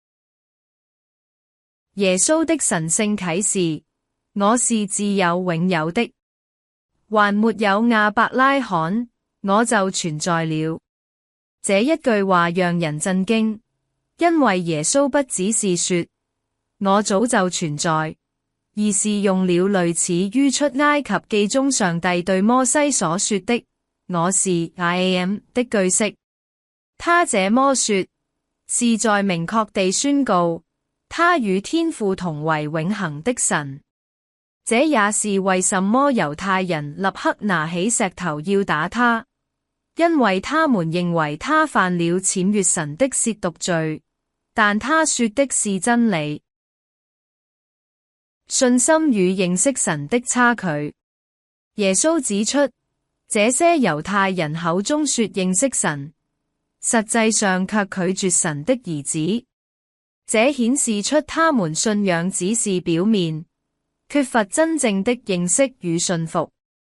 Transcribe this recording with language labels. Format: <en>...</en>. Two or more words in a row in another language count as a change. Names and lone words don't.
<zh>耶穌的神聖啟示：我是自有永有的，還沒有亞伯拉罕，我就存在了。這一句話讓人震驚，因為耶穌不只是說我早就存在，而是用了類似於出埃及記中上帝對摩西所說的我是</zh> <en>I am</en> <zh>的句式。他這麼說，是在明確地宣告，他與天父同為永恆的神。這也是為什麼猶太人立刻拿起石頭要打他，因為他們認為他犯了僭越神的褻瀆罪。但他說的是真理。信心與認識神的差距。耶穌指出，這些猶太人口中說認識神，實際上卻拒絕神的兒子。這顯示出他們信仰只是表面，缺乏真正的認識與信服。</zh>